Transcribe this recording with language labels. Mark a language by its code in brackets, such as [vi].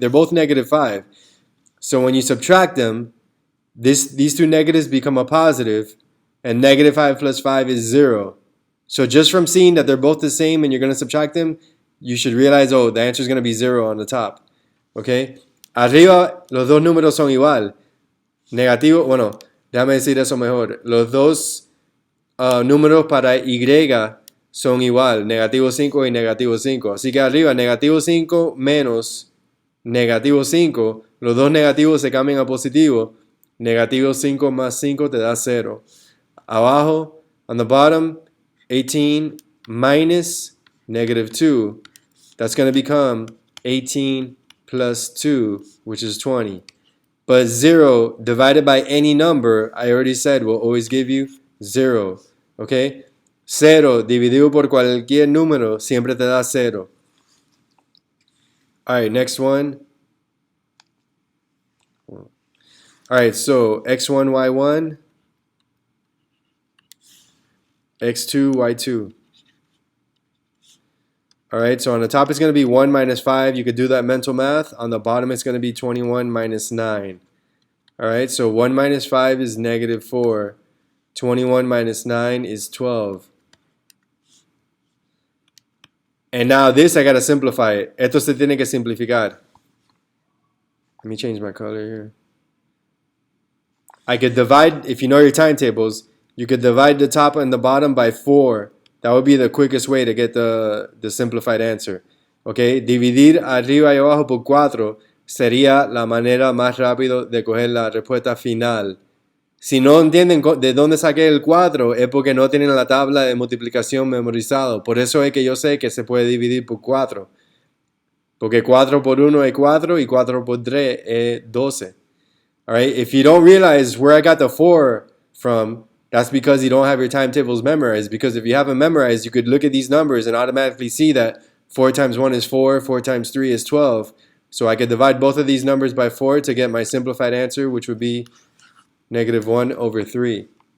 [en] They're both negative 5. So when you subtract them, these two negatives become a positive, and negative 5 plus 5 is 0. So just from seeing that they're both the same and you're going to subtract them, you should realize, oh, the answer is going to be 0 on the top. Okay? [es] Arriba, los dos números son igual. Negativo, bueno, déjame decir eso mejor. Los dos números para Y son igual, negativo 5 y negativo 5. Así que arriba, negativo 5 menos negativo 5, los dos negativos se cambian a positivo. Negativo 5 más 5 te da 0. Abajo, [en] on the bottom, 18 minus negative 2. That's going to become 18 plus 2, which is 20. But 0 divided by any number, I already said, will always give you 0. Okay? [es] 0 dividido por cualquier número siempre te da 0. [en] Alright, next one. Alright, so x1, y1, x2, y2. Alright, so on the top it's going to be 1 minus 5. You could do that mental math. On the bottom it's going to be 21 minus 9. Alright, so 1 minus 5 is negative 4. 21 minus 9 is 12. And now this I got to simplify it. [es] Esto se tiene que simplificar. [en] Let me change my color here. I could divide, if you know your timetables, you could divide the top and the bottom by 4. That would be the quickest way to get the simplified answer. [es] Okay, dividir arriba y abajo por 4 sería la manera más rápida de coger la respuesta final. Si no entienden de dónde saqué el 4, es porque no tienen la tabla de multiplicación memorizado. Por eso es que yo sé que se puede dividir por 4. Porque 4 por 1 es 4 y 4 por 3 es 12. [en] All right, if you don't realize where I got the 4 from, that's because you don't have your timetables memorized. Because if you have them memorized, you could look at these numbers and automatically see that 4 times 1 is 4, 4 times 3 is 12. So I could divide both of these numbers by 4 to get my simplified answer, which would be negative 1 over 3.